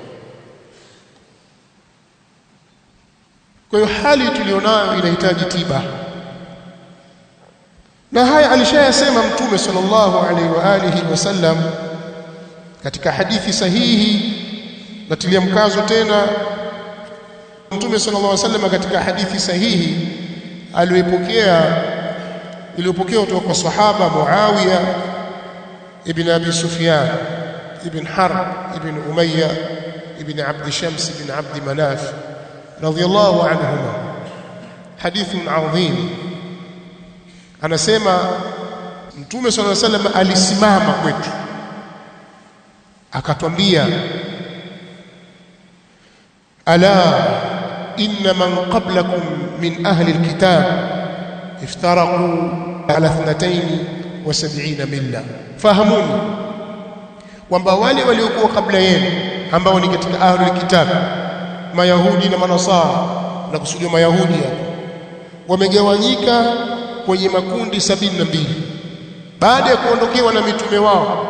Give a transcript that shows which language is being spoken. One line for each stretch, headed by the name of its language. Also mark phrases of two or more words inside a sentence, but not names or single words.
Swahili: Kwa hiyo hali tulionayo inahitaji tiba, na haya alishayasema Mtume
Arabic: صلى الله عليه وآله وسلم
Swahili: katika hadithi sahihi. Natilia mkazo tena, Mtume
Arabic: صلى الله عليه وسلم
Swahili: katika hadithi sahihi iliyopokea kutoka kwa sahaba Muawiya ibn Abi Sufyan ibn Harb ibn Umayya ibn Abd Shams ibn Abd Manaf
Arabic: رضي الله عنهما حديث عظيم.
Swahili: Anasema Mtume
Arabic: صلى الله عليه وسلم
Swahili: alisimama kwetu akatwambia,
Arabic: ألا إن من قبلكم من أهل الكتاب افترقوا على 72 ملة.
Swahili: Fahamuni kwamba wale waliokuwa kabla yenu ambao ni katika
Arabic: أهل الكتاب,
Swahili: Mayahudi na Manasara, na kusudia Mayahudi hapo, wamegawanyika kwenye makundi 72 baada ya kuondokewa na mitume wao.